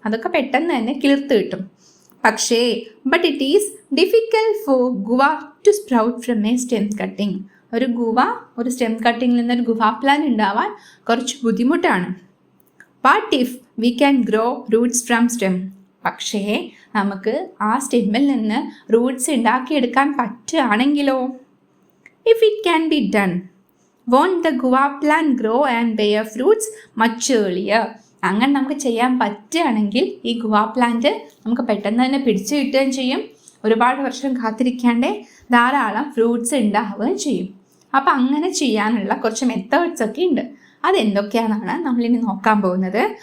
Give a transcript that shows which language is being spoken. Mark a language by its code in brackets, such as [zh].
[ml] അതൊക്കെ പെട്ടെന്ന് തന്നെ കിളിർത്ത് കിട്ടും. പക്ഷേ [en] But it is difficult for guava to sprout from a stem cutting. [ml] ഒരു ഗുവ, ഒരു സ്റ്റെം കട്ടിങ്ങിൽ നിന്നൊരു ഗുവ പ്ലാന്റ് ഉണ്ടാവാൻ കുറച്ച് ബുദ്ധിമുട്ടാണ്. [en] What if we can grow roots from stem? [ml] പക്ഷേ നമുക്ക് ആ സ്റ്റെമ്മിൽ നിന്ന് റൂട്ട്സ് ഉണ്ടാക്കിയെടുക്കാൻ പറ്റുകയാണെങ്കിലോ? [en] If it can be done, won't the guava plant grow and bear fruits much earlier? [ml] അങ്ങനെ നമുക്ക് ചെയ്യാൻ പറ്റുകയാണെങ്കിൽ ഈ ഗുവ പ്ലാന്റ് നമുക്ക് പെട്ടെന്ന് തന്നെ പിടിച്ചു കിട്ടുകയും ചെയ്യും, ഒരുപാട് വർഷം കാത്തിരിക്കാണ്ട് ധാരാളം ഫ്രൂട്ട്സ് ഉണ്ടാവുകയും ചെയ്യും. അപ്പം അങ്ങനെ ചെയ്യാനുള്ള കുറച്ച് മെത്തേഡ്സ് ഒക്കെ ഉണ്ട്. അതെന്തൊക്കെയാണെന്നാണ് നമ്മളിനി നോക്കാൻ പോകുന്നത്.